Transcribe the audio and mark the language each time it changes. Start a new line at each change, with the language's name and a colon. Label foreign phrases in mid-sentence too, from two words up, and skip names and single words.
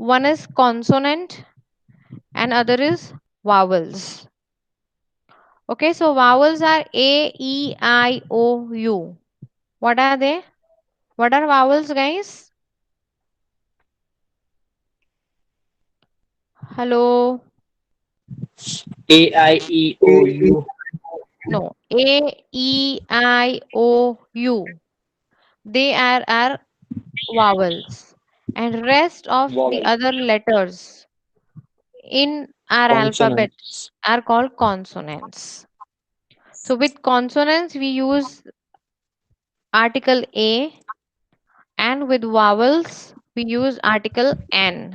English: one is consonant and other is vowels. Okay, so vowels are A, E, I, O, U. What are they? What are vowels, guys? Hello. A I E O U. No. A, E, I, O, U. They are vowels. And rest of the Vowel. other letters in our alphabet Consonants. are called consonants. So with consonants we use article A, and with vowels we use article N.